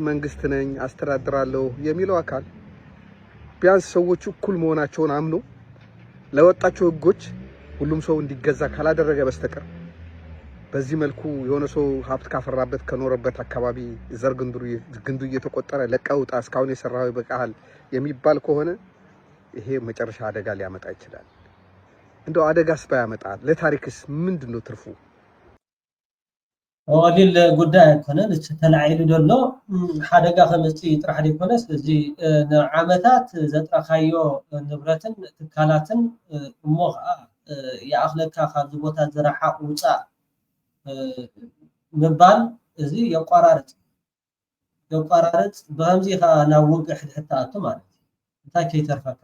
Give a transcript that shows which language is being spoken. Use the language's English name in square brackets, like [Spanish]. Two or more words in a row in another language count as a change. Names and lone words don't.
[Amharic] መንግስት ነኝ አስተዳድራለሁ የሚለው አካል ቢያንስ ሰዎች እኩል መሆናቸውን አምኖ ለወጣቸው ህጎች ሁሉም ሰው እንዲገዛ ካላደረገ በስተቀር በዚህ መልኩ የሆነ ሰው ሀብት ካፈራበት ከኖረበት አካባቢ ዘር ግንዱ እየተቆጠረ ለቀውጣ እስካሁን የሰራው ይበቃል የሚባል ከሆነ ይሄ መጨረሻ አደጋ ሊያመጣ ይችላል። እንደው አደጋስ ባያመጣ ለታሪክስ ምንድነው ትርፉ? [Tigrinya] ወሊል ጉዳይ አይኮነን ተላዒሉ ደሎ ሓደጋ ከመፅእ ጥራሕ ደይኮነስ እዚ ንዓመታት ዘጥረኻዮ ንብረትን ትካላትን እሞ ከዓ የኣኽለካ ካብዚ ቦታ ዝረሓቕ ውፃእ ምባል እዚ የቋራርፅ ብከምዚ ከዓ ናብ ውግእ ሕድሕድ ተኣቱ ማለት እዩ። እንታይ ከይተርፈካ